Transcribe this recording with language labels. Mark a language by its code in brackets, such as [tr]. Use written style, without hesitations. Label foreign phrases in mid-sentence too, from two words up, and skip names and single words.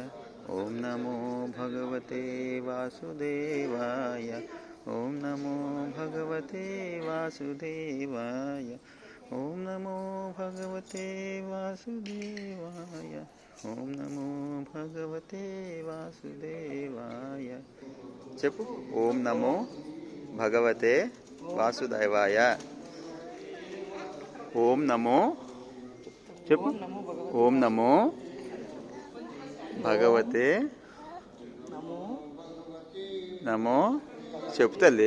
[sa] ఓం నమో భగవతే వాసుదేవాయ. ఓం నమో భగవతే వాసుదేవాయ. ఓం నమో భగవతే వాసుదేవాయ. ఓం నమో భగవతే వాసుదేవాయ. చెప్పు. ఓం నమో భగవతే వాసుదేవాయ. ఓం నమో చెప్పు. ఓం నమో భగవతే నమో [te] చెప్పు తల్లి.